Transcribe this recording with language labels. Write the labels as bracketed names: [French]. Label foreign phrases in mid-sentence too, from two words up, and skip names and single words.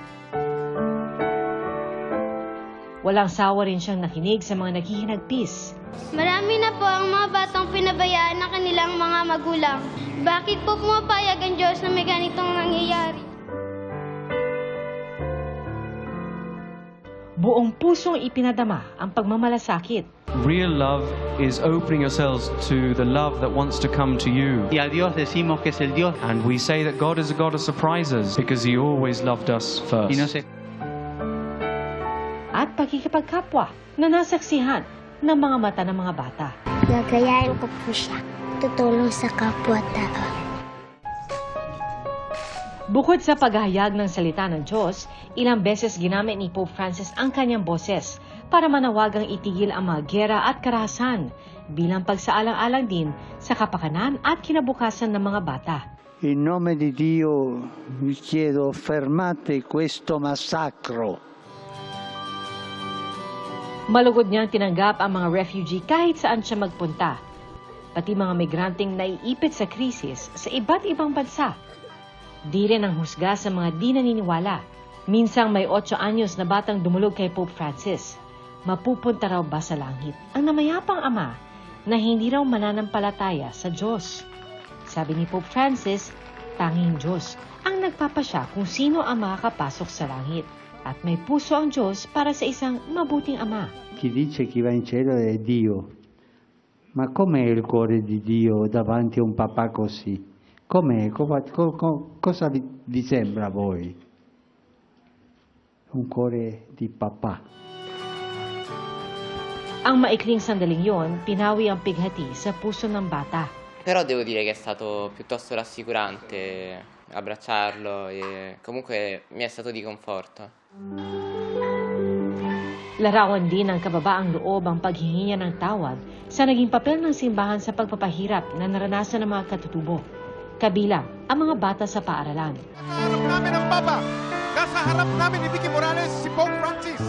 [Filipino] Walang sawa rin siyang nakinig sa mga naghihinagpis. Marami na po ang mga batang pinabayaan ng kanilang mga magulang. Bakit po pumapayag ang Diyos na may ganitong nangyayari? Buong pusong ipinadama ang pagmamalasakit. [English] Real love is opening yourselves to the love that wants to come to you. [Spanish] Y a Dios decimos que es el Dios. [English] And we say that God is a God of surprises because He always loved us first. [Filipino] At pagkikipagkapwa na nasaksihan ng mga mata ng mga bata. Gagayain ko po siya. Tutulong sa kapwa-tao. Bukod sa paghahayag ng salita ng Diyos, ilang beses ginamit ni Pope Francis ang kanyang boses para manawagang itigil ang mga gera at karahasan bilang pagsaalang-alang din sa kapakanan at kinabukasan ng mga bata. [Italian] In nome di Dio vi chiedo fermate questo massacro. [Filipino] Malugod niyang tinanggap ang mga refugee kahit saan siya magpunta, pati mga migranteng naiipit sa krisis sa iba't ibang bansa. Di rin ang husga sa mga di naniniwala. Minsang may 8 anyos na batang dumulog kay Pope Francis. Mapupunta raw ba sa langit ang namayapang ama na hindi raw mananampalataya sa Diyos? Sabi ni Pope Francis, tanging Diyos ang nagpapasya kung sino ang makakapasok sa langit. At may puso ang Diyos para sa isang mabuting ama. [Italian] Chi dice chi va in cielo è Dio. Ma com'è il cuore di Dio davanti a un papà così? Com'è? Cosa vi sembra a voi? Un cuore di papà. [Filipino] Ang maikling sandaling yon, pinawi ang pighati sa puso ng bata. [Italian] Però devo dire che è stato piuttosto rassicurante abbracciarlo e comunque mi è stato di conforto. [Filipino] Larawan din ng kababaang loob ang paghingi niya ng tawad sa naging papel ng simbahan sa pagpapahirap na naranasan ng mga katutubo, kabilang ang mga bata sa paaralan. Nasa harap namin ang Papa! Nasa harap namin ni Vicky Morales si Pope Francis!